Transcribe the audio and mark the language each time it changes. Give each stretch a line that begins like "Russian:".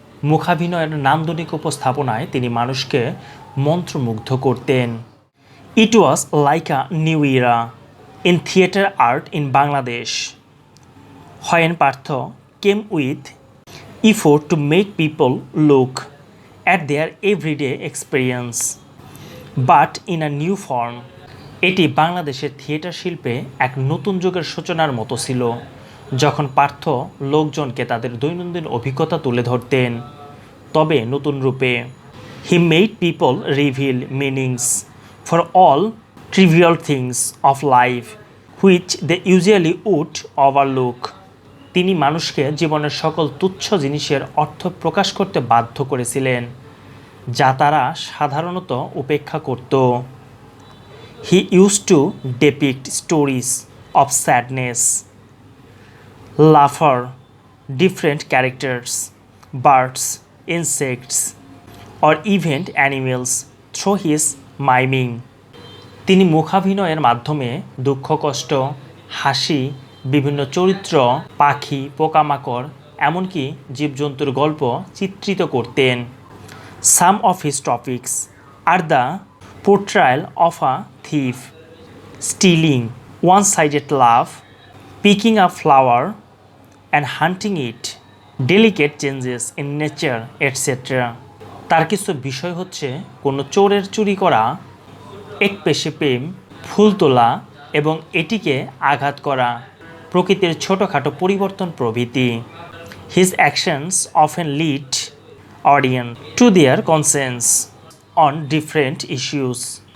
Bangla: মুখাভিনয়ের নান্দনিক উপস্থাপনায় তিনি মানুষকে মন্ত্রমুগ্ধ করতেন।
English: It was like a new era in theatre art in Bangladesh, when Partho came with effort to make people look at their everyday experience, but in a new form.
Bangla: এটি বাংলাদেশের theatre শিল্পে এক নতুন যুগের সূচনার মতো ছিল, যখন পার্থ লোকজনকে তাদের দৈনন্দিন অভিজ্ঞতা তুলে ধরতেন, তবে নতুন রূপে।
English: He made people reveal meanings for all trivial things of life which they usually would overlook.
Bangla: তিনি মানুষকে জীবনের সকল তুচ্ছ জিনিসের অর্থ প্রকাশ করতে বাধ্য করেছিলেন, যা তারা সাধারণত উপেক্ষা করত।
English: He used to depict stories of sadness, laughter, different characters, birds, insects, or even animals through his miming.
Bangla: তিনি মুখাভিনয়ের মাধ্যমে দুঃখ, কষ্ট, হাসি, বিভিন্ন চরিত্র, পাখি, পোকামাকড়, এমনকি জীবজন্তুর গল্প চিত্রিত করতেন।
English: Some of his topics are the portrayal of a thief, stealing, one-sided love, picking a flower and hunting it, delicate changes in nature etcetera.
Bangla: তার কিছু বিষয় হচ্ছে কোনো চোরের চুরি করা, একপেশে প্রেম, ফুল তোলা এবং এটিকে আঘাত করা, প্রকৃতির ছোটোখাটো পরিবর্তন প্রভৃতি।
English: His actions often lead audience to their conscience on different issues.